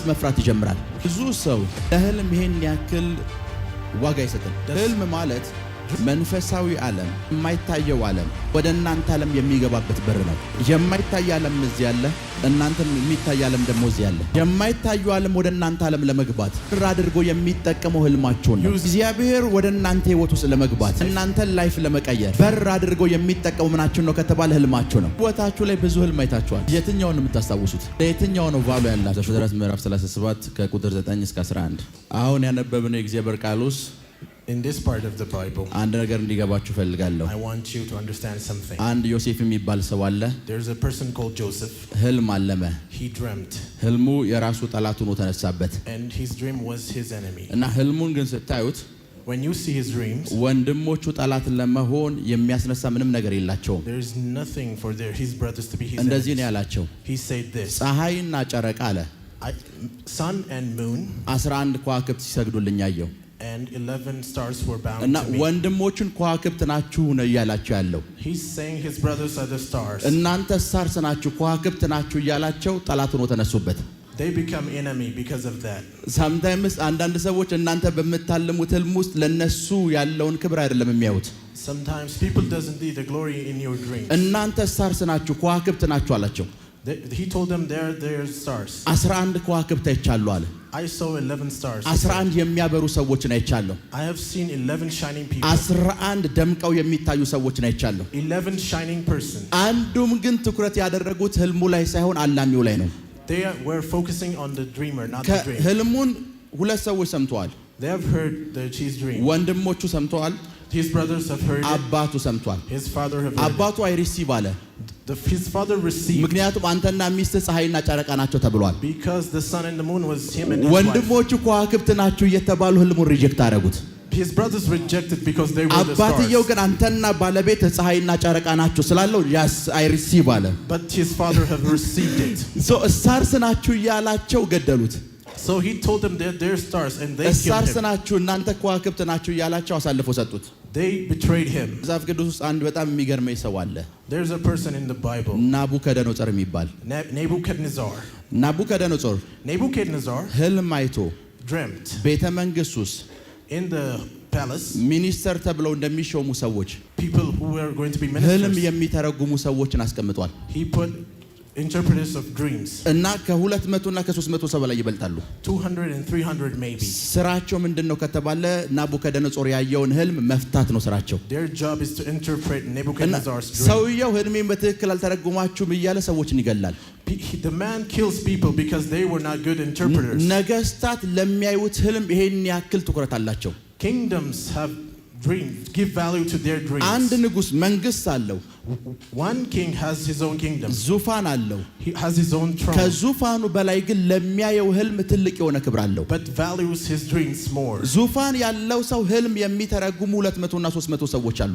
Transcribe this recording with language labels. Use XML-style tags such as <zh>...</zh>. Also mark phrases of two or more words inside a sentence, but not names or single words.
<am>መፍራት ይጀምራል። ብዙ ሰው ለህልም ይሄን ያክል ዋጋ አይሰጥም። ህልም ማለት መንፈሳዊ ዓለም የማይታየው ዓለም ወደ እናንተ ዓለም የሚገባበት በር ነው። የማይታይ ዓለም እዚህ ያለ እናንተ የሚታይ ዓለም ደግሞ እዚህ ያለ። የማይታየው ዓለም ወደ እናንተ ዓለም ለመግባት በር አድርጎ የሚጠቀመው ህልማችሁን ነው። እግዚአብሔር ወደ እናንተ ህይወት ውስጥ ለመግባት እናንተን ላይፍ ለመቀየር በር አድርጎ የሚጠቀመው ምናችሁ ነው ከተባለ ህልማችሁ ነው። ህይወታችሁ ላይ ብዙ ህልም አይታችኋል። የትኛውን ነው የምታስታውሱት? ለየትኛው ነው ቫሉ ያላችሁ? ዘፍጥረት ምዕራፍ 37 ከቁጥር 9 እስከ 11 አሁን ያነበብነው የእግዚአብሔር ቃል ውስጥ</am> <en>In this part of the Bible,</en> <am>አንድ ነገር እንዲገባችሁ ፈልጋለሁ።</am> <en>I want you to understand something.</en> <am>አንድ ዮሴፍ የሚባል ሰው አለ።</am> <en>There's a person called Joseph.</en> <am>ህልም አለመ።</am> <en>He dreamt.</en> <am>ህልሙ የራሱ ጠላት ሆኖ ተነሳበት።</am> <en>And his dream was his enemy.</en> <am>እና ህልሙን ግን ስታዩት</am> <en>when you see his dreams,</en> <am>ወንድሞቹ ጠላት ለመሆን የሚያስነሳ ምንም ነገር የላቸውም።</am> <en>there is nothing for his brothers to be his</en> <am>እንደዚህ ነው</am> <en>enemies.</en> <am>ያላቸው።</am> <en>He said this.</en> <am>ፀሐይና ጨረቃ አለ</am> <en>sun and moon</en> <am>11 ከዋክብት ሲሰግዱልኝ አየሁ።</am> <en>and 11 stars were bound</en> <am>እና</am> <en>to me.</en> <am>ወንድሞቹን ከዋክብት ናችሁ ነው ያላቸው ያለው።</am> <en>He's saying his brothers are the stars.</en> <am>እናንተ ስታርስ ናችሁ ከዋክብት ናችሁ ያላቸው ጠላት ሆኖ ተነሱበት።</am> <en>They become enemy because of that.</en> <am>sometimes አንዳንድ ሰዎች እናንተ በመታለሙት ህልም ውስጥ ለነሱ ያለውን ክብር አይደለም የሚያዩት።</am> <en>Sometimes people doesn't see the glory in your dreams.</en> <am>እናንተ ስታርስ ናችሁ ከዋክብት ናችሁ አላቸው።</am> <en>He told them they're stars.</en> <am>11 ከዋክብት አይቻለሁ አለ።</am> <en>I saw 11 stars.</en> <am>11 የሚያበሩ ሰዎችን አይቻለሁ።</am> <en>I have seen 11 shining people.</en> <am>11 ደምቀው የሚታዩ ሰዎችን አይቻለሁ።</am> <en>11 shining persons.</en> <am>አንዱም ግን ትኩረት ያደረጉት ህልሙ ላይ ሳይሆን አላሚው ላይ ነው።</am> <en>They were focusing on the dreamer, not the dream.</en> <am>ህልሙን ሁለት ሰዎች ሰምተዋል።</am> <en>They have heard his dream.</en> <am>ወንድሞቹ ሰምተዋል።</am> <en>His brothers have heard it.</en> <am>አባቱ ሰምቷል።</am> <en>His father have heard</en> <am>አባቱ አይሪሲቭ አለ።</am> <en>his father received.</en> <am>ምክንያቱም አንተና ሚስትህ ፀሐይና ጨረቃ ናቸው ተብሏል።</am> <en>Because the sun and the moon was him and his wife.</en> <am>ወንድሞቹ ከዋክብት ናቸው እየተባሉ ህልሙን ሪጀክት አደረጉት።</am> <en>His brothers rejected because they were the stars.</en> <am>አባትየው ግን አንተና ባለቤት ፀሐይና ጨረቃ ናቸው ስላለው ያስ አይሪሲቭ አለ።</am> <en>But his father have received it.</en> <am>ስታርስ ናችሁ ያላቸው ገደሉት።</am> <en>So he told them that they're stars and they killed</en> <am>ስታርስ</am> <en>him.</en> <am>ናችሁ እናንተ ከዋክብት ናችሁ ያላቸው አሳልፈው ሰጡት።</am> <en>They betrayed him.</en> <am>መጽሐፍ ቅዱስ ውስጥ አንድ በጣም የሚገርመኝ ሰው አለ።</am> <en>There's a person in the Bible.</en> <am>ናቡከደነጾር የሚባል</am> <en>Nebuchadnezzar</en> <am>ህልም አይቶ</am> <en>dreamt</en> <am>ቤተ መንግስት ውስጥ</am> <en>in the palace</en> <am>ሚኒስተር ተብለው እንደሚሾሙ ሰዎች</am> <en>people who were going to be</en> <am>ህልም</am> <en>ministers.</en> <am>የሚተረጉሙ ሰዎችን አስቀምጧል።</am> <en>He put interpreters of dreams.</en> <am>እና ከ200 እና ከ300 ሰው በላይ ይበልጣሉ።</am> <en>200 and 300 maybe.</en> <am>ስራቸው ምንድነው ከተባለ ናቡከደነጾር ያየውን ህልም መፍታት ነው ስራቸው።</am> <en>Their job is to interpret Nebuchadnezzar's dream.</en> <am>ሰውየው ህልሜን በትክክል አልተረጉማችሁም እያለ ሰዎችን ይገላል።</am> <en>The man kills people because they were not good interpreters.</en> <am>ነገስታት ለሚያዩት ህልም ይሄን ያክል ትኩረት አላቸው።</am> <en>Kingdoms have dreams, give value to their dreams.</en> <am>አንድ ንጉስ መንግስት አለው።</am> <en>One king has his own kingdom.</en> <am>ዙፋን አለው።</am> <en>He has his own throne.</en> <am>ከዙፋኑ በላይ ግን ለሚያየው ህልም ትልቅ የሆነ ክብር አለው።</am> <en>But values his dreams more.</en> <am>ዙፋን ያለው ሰው ህልም የሚተረጉሙ 200 እና 300 ሰዎች አሉት።</am>